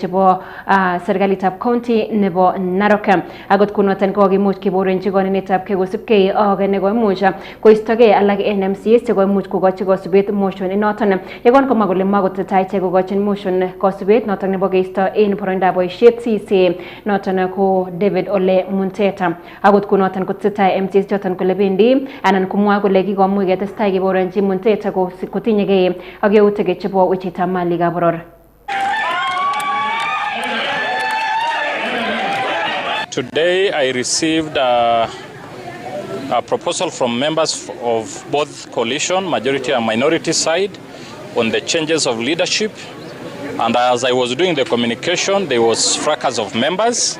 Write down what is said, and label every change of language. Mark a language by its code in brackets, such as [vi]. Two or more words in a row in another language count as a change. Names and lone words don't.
[kln] chebo serikalitab county nebo Narok agot kunoton kokimuch keborenji konetab kekosipkei ak nekoimuch koistogei alak en MCS chekoimuch kokochi kosibet motion inoton yekon komwa kole makotetai ichek kokochin motion kosibet noton nebo keisto en boroindab boisiet CC noton ko David Ole Muntet agot kunoton kotesetai MCS choton kole bendi anan komwa kole kikomuch ketestai keborenji Muntet kotinyegei ak yautik chebo wechetab malikab boror. [en] Today I received a proposal from members of both coalition, majority and minority side, on the changes of leadership. And as I was doing the communication, there was fracas of members.